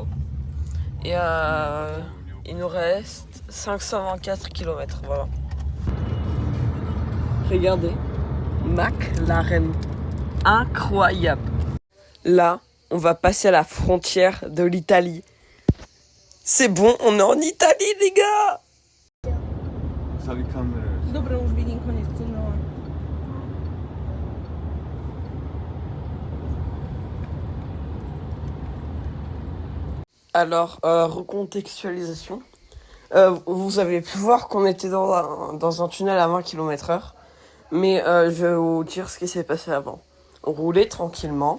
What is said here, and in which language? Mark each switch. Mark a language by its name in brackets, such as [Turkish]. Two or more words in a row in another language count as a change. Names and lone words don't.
[French] Et il nous reste 524 km, voilà. Regardez, McLaren. Incroyable. Là, on va passer à la frontière de l'Italie. C'est bon, on est en Italie, les gars. [Polish] Dobra, już biegnie koniec, no. [French] Alors, recontextualisation. Vous avez pu voir qu'on était dans un tunnel à 20 km/h. Mais je vais vous dire ce qui s'est passé avant. On roulait tranquillement.